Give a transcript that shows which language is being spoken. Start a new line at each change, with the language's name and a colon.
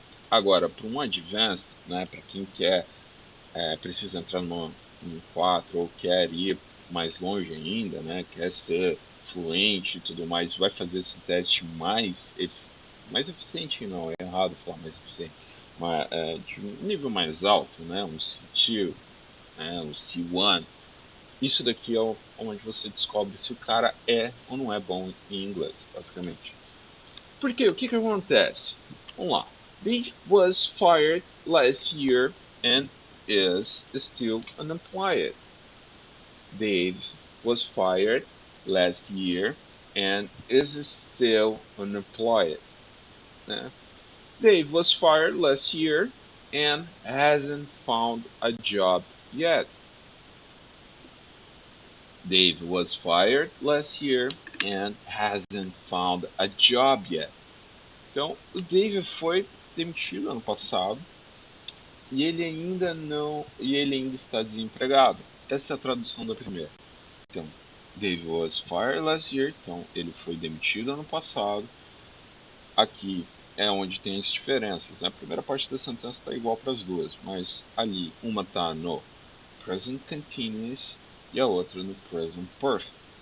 Portuguese: Agora, para um Advanced, né, para quem quer, precisa entrar no 4 ou quer ir mais longe ainda, né, quer ser fluente e tudo mais, vai fazer esse teste mais eficiente, não, é errado falar mais eficiente, mas, de um nível mais alto, né, um C2, né, um C1. Isso daqui é onde você descobre se o cara é ou não é bom em inglês, basicamente. Porque o que acontece? Vamos lá.
English: Dave was fired last year and is still unemployed. Dave was fired last year and is still unemployed.
Portuguese: Né?
English: Dave was fired last year and hasn't found a job yet. Dave was fired last year and hasn't found a job yet.
Portuguese: Então, o Dave foi demitido ano passado e ele ainda está desempregado. Essa é a tradução da primeira. Então,
English: Dave was fired last year,
Portuguese: então ele foi demitido ano passado. Aqui é onde tem as diferenças, né? A primeira parte da sentença está igual para as duas, mas ali uma está no present continuous e a outra no present perfect.